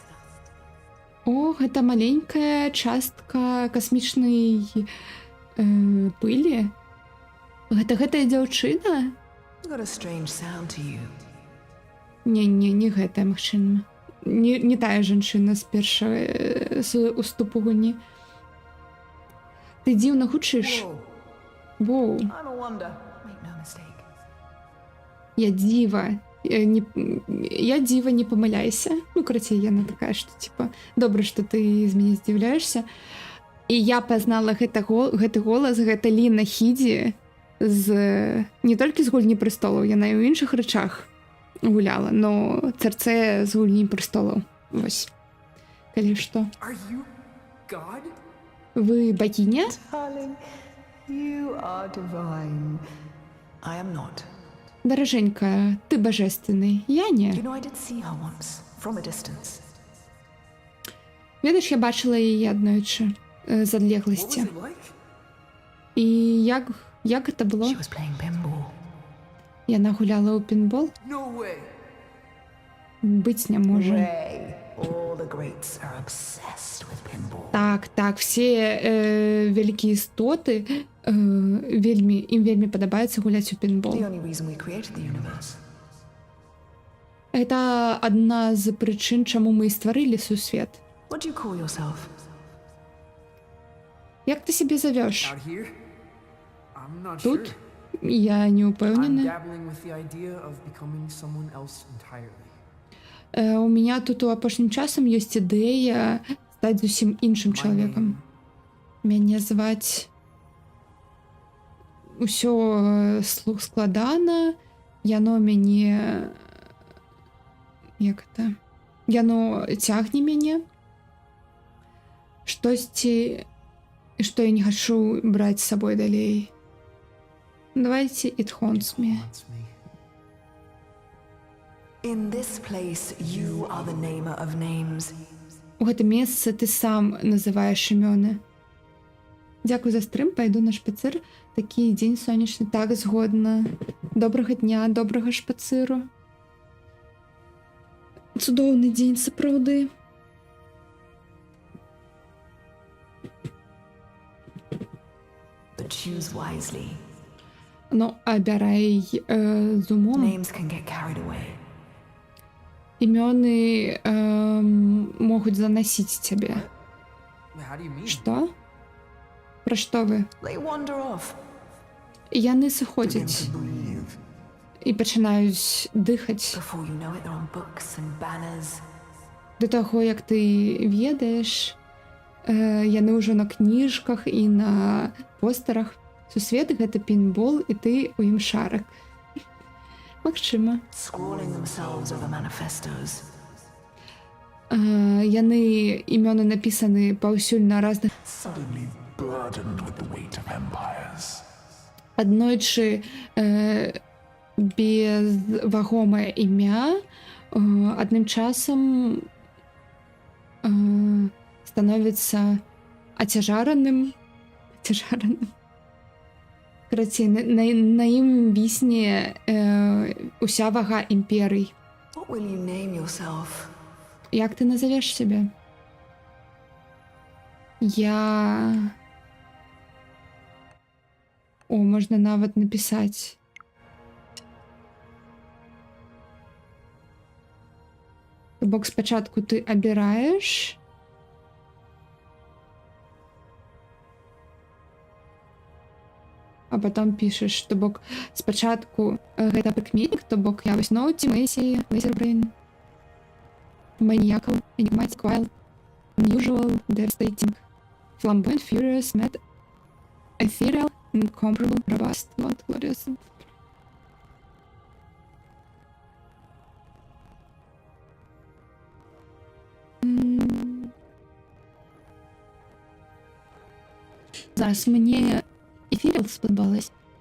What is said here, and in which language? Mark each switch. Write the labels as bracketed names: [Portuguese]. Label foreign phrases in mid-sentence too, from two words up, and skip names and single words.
[Belarusian] О, гэта маленькая частка касмічнай пылі. Гэта гэтая дзяўчына? [English] Got a strange sound to you. [Belarusian] Не гэтая, магчыма. Не тая жанчына з першага уступу гульні. Ты дзіўна гучыш. Воу. [English] I'm a wonder. Make no mistake. [Belarusian] Я дзіва. Я дзіва, не памыляйся. Ну, карацей, яна такая, што, типа, добра, што ты з мяне здзіўляешся. І я пазнала гэты голас, гэта Ліна Хідзі не толькі з гульні прыстолаў, яна і ў іншых рэчах гуляла, но Церцея з гульні прыстолаў. Вось. Калі што. [English] Are you God? [Russian] Вы богиня? [English] Darling, you are divine. I am not. [Belarusian] Даражэнька, ты бажественны, я не. [English] You know, I did see her once, from a distance. [Belarusian] Ведаеш, я бачыла яе аднойчы з адлегласці. [English] What was it like? [Belarusian] І як гэта было? [English] She was playing pinball. [Belarusian] Яна гуляла ў пінбол? [English] No way. [Belarusian] Быць не можа. [English] Ray, all the greats are obsessed with pinball. [Belarusian] Так, все вялікія істоты ім вельмі падабаецца гуляць у пінбол. [English] The only reason we created the universe. [Belarusian] Гэта адна з прычын, чаму мы і стварылі сусвет. [English] What do you call yourself? [Belarusian] Як ты сябе завёш? [English] Out here? I'm not [Belarusian] Тут? [English] sure. [Belarusian] Я не [English] I'm [Belarusian] ўпэўнены. [English] dabbling with the idea of becoming someone else entirely. [Russian] У меня тут [Belarusian] у апошнім часам ёсць ідэя стаць зусім іншым [English] My [Belarusian] чалавекам. [English] name [Belarusian] мяне зваць усё слух складана, яно мяне як это яно цягне мяне штосьці, што я не хачу браць з сабой далей. [English] Давайте it haunts me. In this place you are the namer of names. [Belarusian] У гэтым месцы ты сам называеш імёны. Дзякуй за стрым, пайду на шпацыр. Такі дзень сонечны, так згодна. Добрага дня, добрага шпацыру. Цудоўны дзень, сапраўды. [English] But choose wisely. [Belarusian] Ну, абірай з умом. [English] Names can get carried away. [Belarusian] Імёны могуць занасіць цябе. [English] How do you mean? [Belarusian] Што? Пра што вы? [English] They wander off. [Belarusian] Яны сыходзяць і пачынаюць дыхаць. [English] Before you know it, they're on books and banners. [Belarusian] Да таго, як ты ведаеш, яны ўжо на кніжках і на постарах. Сусвет — гэта пінбол, і ты ў ім шарак. Магчыма. [English] Scrawling themselves over manifestos. [Belarusian] Яны імёны напісаны паўсюль на разных. [English] Suddenly burdened with the weight of empires. [Belarusian] Аднойчы безвагомае імя адным часам становіцца ацяжараным. Карацей, на ім вісне уся вага імперый. [English] What will you name yourself? [Belarusian] Як ты назовеш сябе? Можна нават напісаць. То бок спачатку ты абіраеш, а потом пішаш, то бок спачатку гэта прыкметнік, то бок я вось ноуці, Мэйсі, Лейзербрэйн, [English] Maniacal, Enigmatic, Wild, Unusual, Devastating, Flamboyant, Furious, Mad, Ethereal, Incomparable, Robust, Not Glorious. [Ukrainian] Зараз мені Ethereal сподобалось.